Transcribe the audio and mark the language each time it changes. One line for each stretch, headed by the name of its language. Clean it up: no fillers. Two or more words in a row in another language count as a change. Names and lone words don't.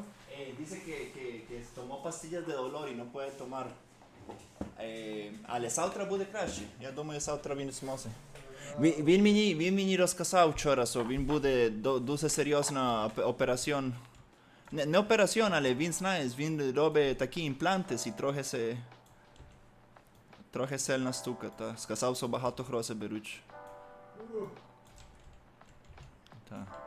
Spanish: Dice que tomó pastillas de dolor y no puede tomar.
Ukrainian: Але завтра буде краще. Я думаю, завтра він зможе. Він мені розказав вчора, що він буде дуже серйозна операція. Не операція, але він знає, він робить такі імпланти і трохи сильна штука. Та. Сказав, що багато грошей беруть. Та.